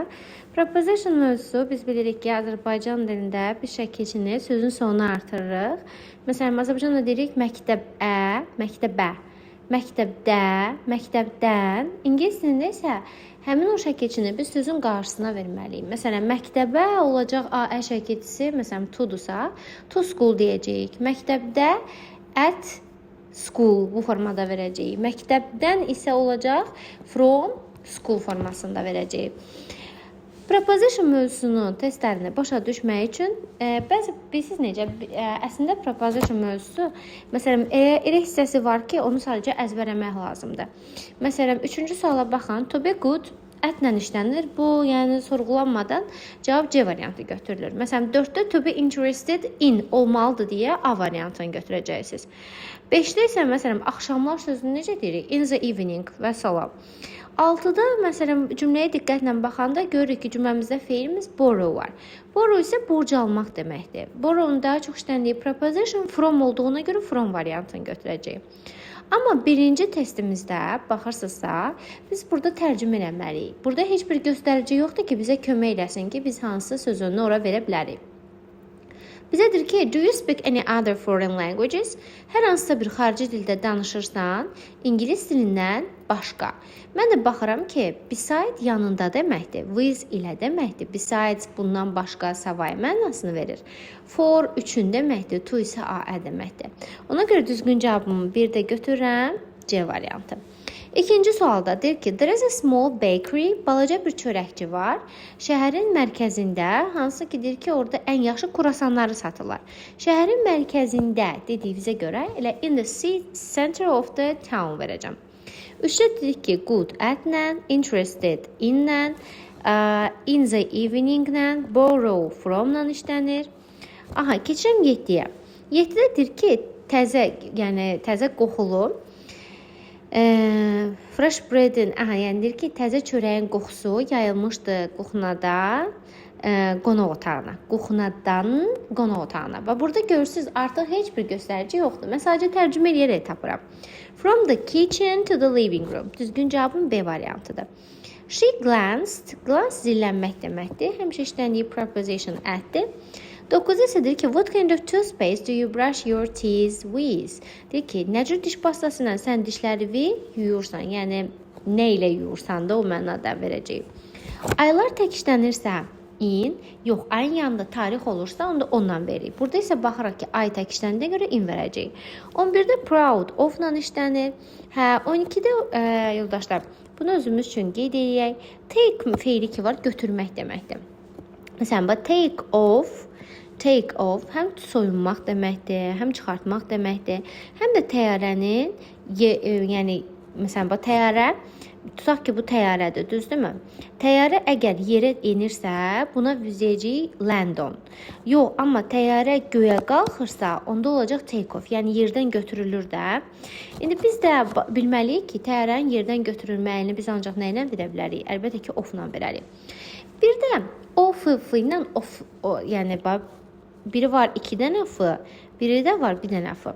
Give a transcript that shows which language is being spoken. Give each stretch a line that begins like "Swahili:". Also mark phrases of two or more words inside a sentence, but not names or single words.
Azerbaijani: Preposition mövzusu biz bilirik ki, Azərbaycan dilində bir şəkilçini sözün sonuna artırırıq. Məsələn, Azərbaycanda deyirik məktəbə, məktəbə, məktəbdə, məktəbdən. İngilis dilində isə həmin o şəkilçini biz sözün qarşısına verməliyik. Məsələn, məktəbə olacaq ə şəkilçisi, məsələn, to-dursa,
English: to school
Azerbaijani: deyəcəyik. Məktəbdə
English: at school
Azerbaijani: bu formada verəcəyik. Məktəbdən isə olacaq
English: from school
Azerbaijani: formasında verəcəyik. Preposition mövzusunun testlərini başa düşmək üçün bəzi bilirsiniz necə əslində preposition mövzusu məsələn elə hissəsi var ki, onu sadəcə əzbərləmək lazımdır. Məsələn, 3-cü suala baxın.
English: To be good
Azerbaijani: ətlə işlənir. Bu, yəni sorğulanmadan cavab C variantı götürülür. Məsələn, 4-də
English: to be interested in
Azerbaijani: olmalıdır deyə A variantını götürəcəksiniz. 5-də isə məsələn axşamlar sözünü necə deyirik?
English: In the evening
Azerbaijani: və salam. 6-da məsələn cümləyə diqqətlə baxanda görürük ki, cümləmizdə feilimiz borrow var. Borrow isə borc almaq deməkdir. Borrow'un daha çox işləndiyi
English: preposition from
Azerbaijani: olduğuna görə from variantını götürəcəyik. Amma birinci testimizdə baxırsınızsa, biz burada tərcümə eləməliyik. Burada heç bir göstərici yoxdur ki, bizə kömək eləsin ki, biz hansı sözünü ora verə bilərik. Bizə deyir ki,
English: do you speak any other foreign languages?
Azerbaijani: Hər hansısa bir xarici dildə danışırsan, İngilis dilindən başqa. Mən də baxıram ki, beside yanında deməkdir, with ilə deməkdir. Besides bundan başqa savay mənasını verir. For üçün deməkdir, to isə a deməkdir. Ona görə düzgün cavabımı bir də götürürəm, C variantı. İkinci sualda deyir ki,
English: there is a small bakery,
Azerbaijani: balaca bir çörəkçi var. Şəhərin mərkəzində, hansı ki deyir ki, orada ən yaxşı kruasanları satırlar. Şəhərin mərkəzində dediyimizə görə elə
English: in the center of the town
Azerbaijani: verəcəm. 3-də dedik ki, good ətlə, interested inlə,
English: in the eveninglə, borrow fromla işlənir.
Azerbaijani: Aha, keçirəm 7-yə. 7-də deyir ki, təzə, yəni təzə qoxulu,
English: fresh bread'in,
Azerbaijani: yəni deyir ki, təzə çörəyin qoxusu yayılmışdı qoxunada, qonaq otağına. Qoxunadan qonaq otağına. Və burada görürsünüz, artıq heç bir göstərici yoxdur. Mən sadəcə tərcümə eləyərək tapıram.
English: From the kitchen to the living room.
Azerbaijani: Düzgün cavabım B variantıdır.
English: She glanced.
Azerbaijani: Glance zillənmək deməkdir. Həmişə işləndiyi preposition at'dir. 9-da isə deyir ki,
English: what kind of toothpaste do you brush your teeth with?
Azerbaijani: Deyir ki, nə cür diş pastası ilə sən dişlərini yuyursan, yəni nə ilə yuyursan da o mənada verəcəyik. Aylar tək işlənirsə in, yox, ayın yanında tarix olursa onu da ondan veririk. Burada isə baxırıq ki, ay tək işləndiyinə görə in verəcəyik. 11-də
English: proud of-la
Azerbaijani: işlənir. 12-də yoldaşlar, bunu özümüz üçün qeyd edək. Take feili ki var, götürmək deməkdir. Məsələn,
English: take off
Azerbaijani: həm soyunmaq deməkdir, həm çıxartmaq deməkdir, həm də təyyarənin, yəni məsələn, bu təyyarə, tutaq ki, bu təyyarədir, düzdürmü? Təyyarə əgər yerə enirsə, buna deyəcəyik
English: land on.
Azerbaijani: Yox, amma təyyarə göyə qalxırsa, onda olacaq
English: take off,
Azerbaijani: yəni yerdən götürülür də. İndi biz də bilməliyik ki, təyyarənin yerdən götürülməyini biz ancaq nə ilə verə bilərik? Əlbəttə ki, off-la verərik. Bir də off ilə off, yəni biri var 2 dənə f, biri də var 1 dənə f.